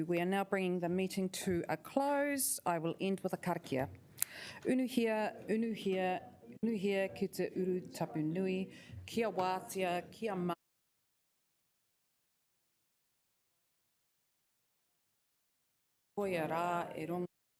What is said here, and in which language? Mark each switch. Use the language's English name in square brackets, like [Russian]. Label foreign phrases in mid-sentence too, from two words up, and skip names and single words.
[English] We are now bringing the meeting to a close. I will end with a karakia. [Māori] Unuhia, unuhia, unuhia ki te uru tapu nui, kia wātia, kia Koia rā e rongo.